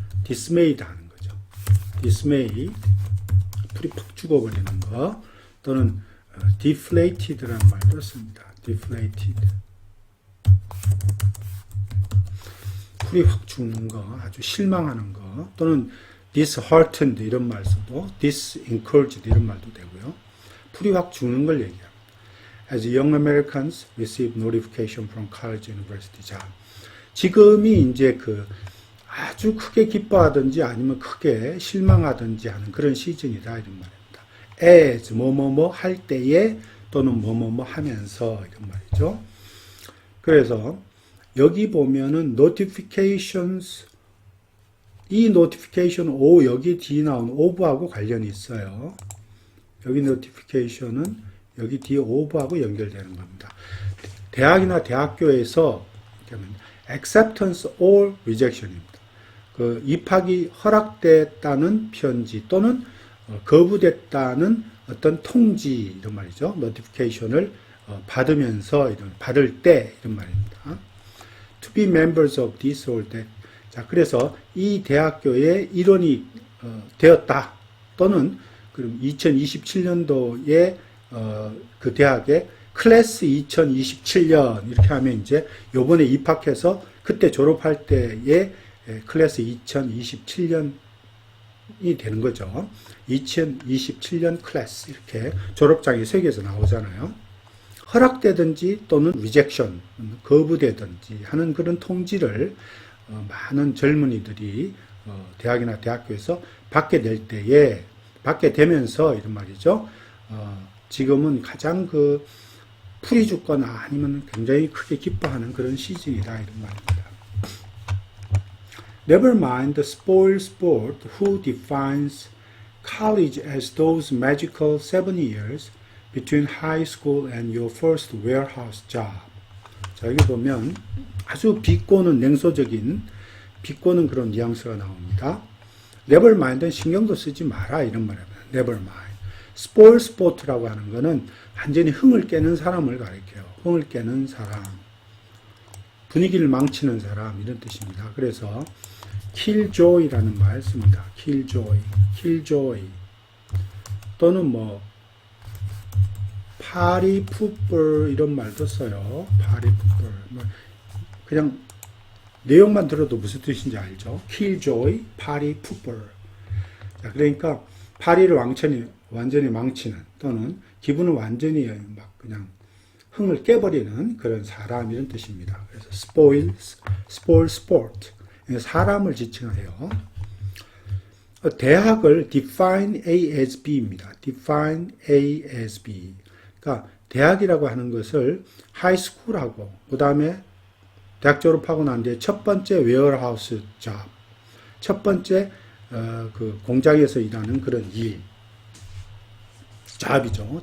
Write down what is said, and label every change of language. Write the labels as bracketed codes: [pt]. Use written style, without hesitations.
[ko] dismayed 하는 거죠. dismayed 풀이 푹 죽어버리는 거 또는 deflated라는 말도 씁니다. deflated 풀이 확 죽는 거, 아주 실망하는 거 또는 disheartened 이런 말 써도 disencouraged 이런 말도 되고요. 풀이 확 죽는 걸 얘기합니다. [en] As young Americans receive notification from college and university. [ko] 자, 지금이 이제 그 아주 크게 기뻐하든지 아니면 크게 실망하든지 하는 그런 시즌이다 이런 말입니다. As 뭐뭐뭐 할 때에 또는 뭐뭐뭐 하면서 이런 말이죠. 그래서 여기 보면은 notifications 이 notification O 여기 뒤에 나온 of하고 관련이 있어요. 여기 notification은 여기 뒤에 of하고 연결되는 겁니다. 대학이나 대학교에서 [en] acceptance or rejection [ko] 입니다. 그 입학이 허락됐다는 편지 또는 거부됐다는 어떤 통지 이런 말이죠. notification을 받으면서 이런 받을 때 이런 말입니다. [en] To be members of this or that. [ko] 자, 그래서 이 대학교의 일원이 되었다 또는 그럼 2027년도에 그 대학의 클래스 2027년 이렇게 하면 이제 요번에 입학해서 그때 졸업할 때의 클래스 2027년이 되는 거죠. 2027년 클래스 이렇게 졸업장이 세계에서 나오잖아요. 허락되든지 또는 리젝션, 거부되든지 하는 그런 통지를 많은 젊은이들이 대학이나 대학교에서 받게 될 때에 받게 되면서 이런 말이죠. 지금은 가장 그 풀이 죽거나 아니면 굉장히 크게 기뻐하는 그런 시즌이다 이런 말입니다. [en] Never mind the spoiled sport who defines college as those magical 7 years between high school and your first warehouse job. [ko] 자, 여기 보면 아주 비꼬는 냉소적인 비꼬는 그런 뉘앙스가 나옵니다. Never mind은 신경도 쓰지 마라 이런 말입니다. [en] Never mind. [ko] spoil sport라고 하는 거는 완전히 흥을 깨는 사람을 가리켜요. 흥을 깨는 사람, 분위기를 망치는 사람 이런 뜻입니다. 그래서 killjoy라는 말 씁니다. killjoy 또는 뭐 party pooper 이런 말도 써요. party pooper 그냥 내용만 들어도 무슨 뜻인지 알죠? [en] killjoy, party pooper. [ko] 자, 그러니까 파리를 완전히 망치는 또는 기분을 완전히 막 그냥 흥을 깨버리는 그런 사람 이런 뜻입니다. 그래서 spoil sport 사람을 지칭해요. [en] 대학을 define A as B입니다. define A as B. [ko] 그러니까 대학이라고 하는 것을 하이스쿨하고 그 다음에 대학 졸업하고 난 뒤에 첫 번째 웨어하우스 잡, 첫 번째 그 공장에서 일하는 그런 일, 잡이죠.